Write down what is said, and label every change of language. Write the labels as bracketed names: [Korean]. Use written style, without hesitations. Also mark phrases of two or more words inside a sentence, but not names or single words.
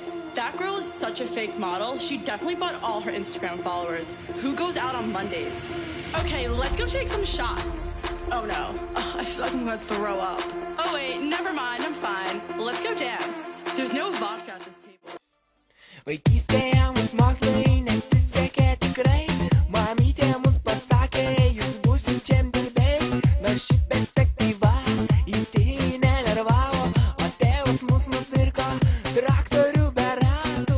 [English] That girl is such a fake model. She definitely bought all her Instagram followers. Who goes out on Mondays? Okay, let's go take some shots. Oh no. Ugh, I feel like I'm gonna throw up. Oh wait, never mind, I'm fine. Let's go dance. There's no vodka at this table. [Lithuanian] Vaikystėje mus mokslai nesisekė tikrai. Mamytė mus pasakė, jūs būsit žemdirbiai. Nors ši perspektyva itin nenervavo, o tėvas mus nupirko traktorių be ratų.